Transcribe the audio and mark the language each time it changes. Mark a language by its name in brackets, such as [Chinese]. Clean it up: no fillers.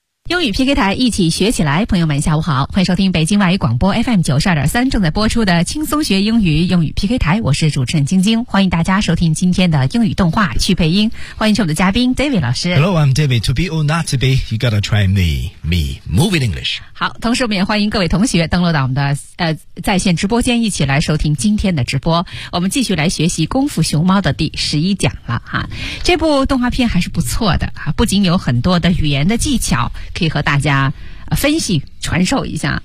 [Chinese] 英语 PK 台，一起学起来。朋友们下午好，欢迎收听北京外语广播 FM 92.3正在播出的轻松学英语英语 PK 台，我是主持人晶晶，欢迎大家收听今天的英语动画去配音，欢迎我们的嘉宾 David 老师。 [English] Hello, I'm David. To be or not to be, you gotta try me moving English. [Chinese] 好，同时我们也欢迎各位同学登录到我们的在线直播间，一起来收听今天的直播。我们继续来学习功夫熊猫的第11讲了哈。这部动画片还是不错的哈，不仅有很多的语言的技巧可以和大家分析传授一下、